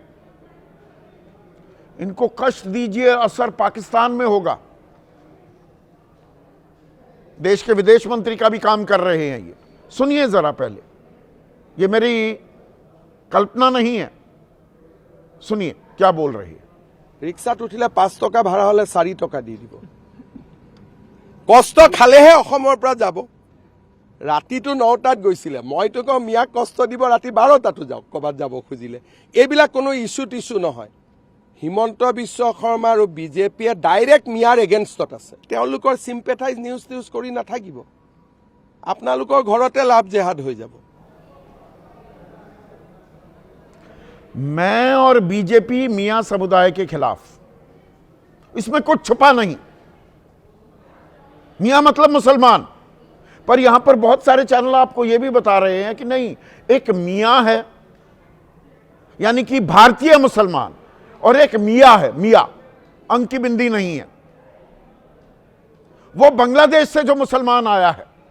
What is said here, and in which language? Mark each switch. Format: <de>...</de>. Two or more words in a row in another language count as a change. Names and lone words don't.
<hi>इनको कष्ट दीजिए, असर पाकिस्तान में होगा। देश के विदेश मंत्री का भी काम कर रहे हैं ये। सुनिए जरा पहले, ये मेरी कल्पना नहीं है, सुनिए क्या बोल रही है।</hi> <as>ৰিক্সাত উঠিলে 5 টকা ভাড়া হলে 4 টকা দি দিব। কষ্ট খালেহে অসমৰ পৰা যাব। ৰাতিটো 9টাত গৈছিলে, মইতো কওঁ মিয়াক কষ্ট দিব, ৰাতি 12টাতো যাওক ক'বাত যাব খুজিলে। এইবিলাক কোনো ইস্যু টিস্যু নহয়। হিমন্ত বিশ্ব শৰ্মা আৰু বিজেপিয়ে ডাইৰেক্ট মিয়াৰ এগেইনষ্টত আছে। তেওঁলোকৰ</as> <en>sympathize news</en> <as>কৰি নাথাকিব, আপোনালোকৰ ঘৰতে</as> <en>love jihad</en> <as>হৈ যাব।</as> <hi>मैं और बीजेपी मियां समुदाय के खिलाफ, इसमें कुछ छुपा नहीं। मियां मतलब मुसलमान, पर यहां पर बहुत सारे चैनल आपको यह भी बता रहे हैं कि नहीं, एक मियां है यानी कि भारतीय मुसलमान, और एक मियां है, मियां अंक की बिंदी नहीं है, वो बांग्लादेश से जो मुसलमान आया है।</hi>